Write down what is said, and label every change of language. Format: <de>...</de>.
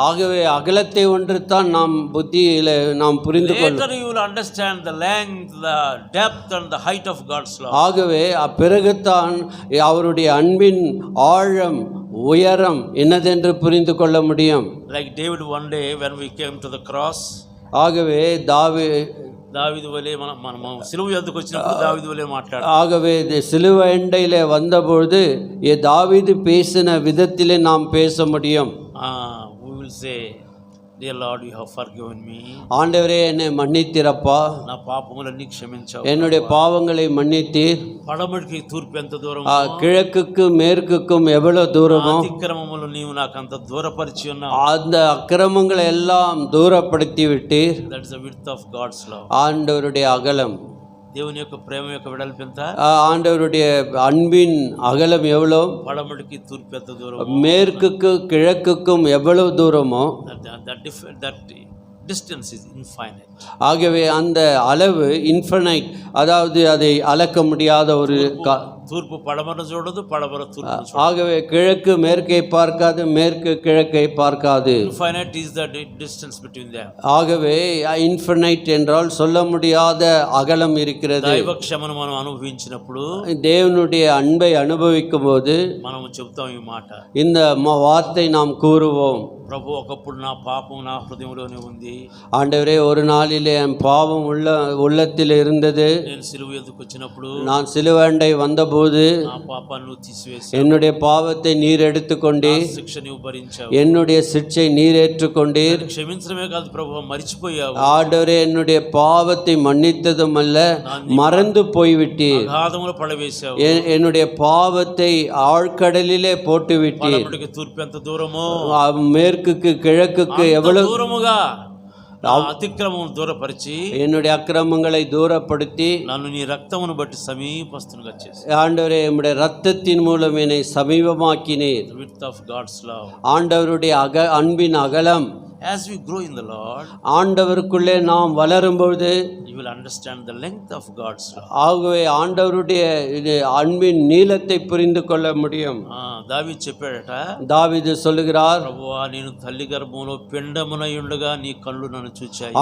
<ta>ஆகவே அகலத்தை ஒன்று தான் நாம் புத்தியில நாம் புரிந்து கொள்ளும்.</ta> <en>Later you will understand the length, the depth and the height of God's love.</en> <ta>ஆகவே பிறகுதான் அவருடைய அன்பின் ஆழம் உயரம் என்னதென்று புரிந்து கொள்ள முடியும்.</ta> <en>Like David, one day when we came to the cross,</en> <ta>ஆகவே</ta> <te>దావీదు వలే మనము సిలువ యొద్దకు వచ్చినప్పుడు దావీదు వలే మాట్లాడాలి.</te> <ta>ஆகவே சிலுவை எண்டையிலே வந்தபொழுது தாவீது பேசின விதத்திலே நாம் பேச முடியும்.</ta> <en>We will say, Dear Lord, you have forgiven me.</en> <ta>ஆண்டவரே என்னை மன்னித்தீரப்பா,</ta> <te>నా పాపములన్నీ క్షమించావు,</te> <ta>என்னுடைய பாவங்களை மன்னித்தீர்.</ta> <te>పడమటికి తూర్పు ఎంత దూరం,</te> <ta>கிழக்குக்கும் மேற்குக்கும் எவ்வளவு தூரமோ</ta> <te>అతిక్రమములు నీవు నాకు అంత దూరపరిచి ఉన్నావు.</te> <ta>அந்த அக்கிரமங்களை எல்லாம் தூரப்படுத்தி விட்டீர்.</ta> <en>That is the width of God's love.</en> <ta>ஆண்டவருடைய அகலம்,</ta> <te>దేవుని యొక్క ప్రేమ యొక్క వెడల్పు ఎంత,</te> <ta>ஆண்டவருடைய அன்பின் அகலம் எவ்வளோ,</ta> <te>పడమటికి తూర్పు ఎంత దూరం,</te> <ta>மேற்குக்கு கிழக்குக்கும் எவ்வளவு தூரமோ</ta> <en>that distance is infinite.</en> <ta>ஆகவே அந்த அளவு இன்ஃபைனைட், அதாவது அதை அளக்க முடியாத ஒரு</ta> <te>తూర్పు పడమర చూడదు, పడమర తూర్పు చూడదు.</te> <ta>ஆகவே கிழக்கு மேற்கை பார்க்காது, மேற்கு கிழக்கை பார்க்காது.</ta> <en>Infinite is the distance between them.</en> <ta>ஆகவே இன்ஃபைனைட் என்றால் சொல்ல முடியாத அகலம் இருக்கிறது.</ta> <te>దైవ క్షమను మనం అనుభవించినప్పుడు,</te> <ta>தேவனுடைய அன்பை அனுபவிக்கும் போது</ta> <te>మనం చెప్తాం ఈ మాట,</te> <ta>இந்த வார்த்தை நாம் கூறுவோம்.</ta> <te>ప్రభు, ఒకప్పుడు నా పాపం నా హృదయంలోనే ఉంది.</te> <ta>ஆண்டவரே, ஒரு நாளிலே என் பாவம் உள்ளத்தில் இருந்தது.</ta> <te>నేను సిలువ ఎదుకు వచ్చినప్పుడు,</te> <ta>நான் சிலுவண்டை வந்தபோது</ta> <te>నా పాపాన్ని నువ్వు తీసివేసి</te> <ta>என்னுடைய பாவத்தை நீர் எடுத்துக்கொண்டீர்,</ta> <te>శిక్ష నువ్వు భరించావు.</te> <ta>என்னுடைய శిక్షை நீர் ஏற்றுக்கொண்டீர்.</ta> <te>క్షమించడమే కాదు ప్రభు, మరిచిపోయావు.</te> <ta>ஆண்டவரே, என்னுடைய பாவத்தை மன்னித்ததும் அல்ல, மறந்து போய்விட்டீர்.</ta> <te>అగాధములో పడవేశావు.</te> <ta>என்னுடைய பாவத்தை ஆழ்கடலிலே போட்டுவிட்டீர்.</ta> <te>పడమటికి తూర్పు ఎంత దూరమో,</te> <ta>மேற்குக்கு கிழக்குக்கு எவ்வளவு</ta> <te>దూరముగా అతిక్రమం దూరపరిచి</te> <ta>என்னுடைய அக்கிரமங்களை தூரப்படுத்தி</ta> <te>నన్ను నీ రక్తమును బట్టి సమీపస్తునిగా చేసి,</te> <ta>ஆண்டவரே, உம்முடைய இரத்தத்தின் மூலம் என்னை சமீபமாக்கினீர்.</ta> <en>the width of God's love.</en> <ta>ஆண்டவருடைய அன்பின் அகலம்.</ta> <en>As we grow in the Lord,</en> <ta>ஆண்டவருக்குள்ளே நாம் வளரும்பொழுது</ta> <en>you will understand the length of God's love.</en> <ta>ஆகவே ஆண்டவருடைய அன்பின் நீளத்தை புரிந்து கொள்ள முடியும்.</ta> <te>దావీదు చెప్పాడట,</te> <ta>தாவீது சொல்லுகிறார்,</ta> <te>ప్రభువా, నేను తల్లి గర్భంలో పిండమునై ఉండగా నీ కళ్ళు నన్ను చూచాయి.</te>